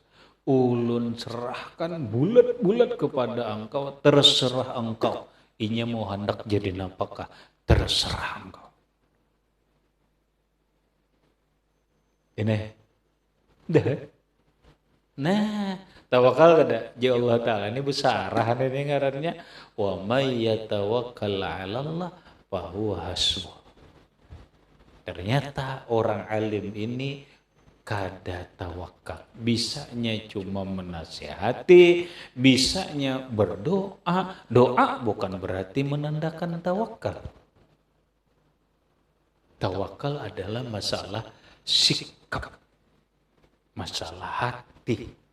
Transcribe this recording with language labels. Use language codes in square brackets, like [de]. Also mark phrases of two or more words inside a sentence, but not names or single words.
[bjn] Ulun serahkan bulat-bulat kepada engkau, terserah engkau. Inya mau hendak jadi napakah, terserah engkau. Ini, dah. Nah, tawakal kada [ar] ya Allah Ta'ala [bjn] ini besarahan ini ngarannya. [ar] Wa may yatawakkal 'ala Allah fa huwa hasbuh. [bjn] Ternyata orang alim ini kada tawakal. Bisanya cuma menasihati, bisanya berdoa. Doa bukan berarti menandakan tawakal. Tawakal adalah masalah sikap, masalah hati.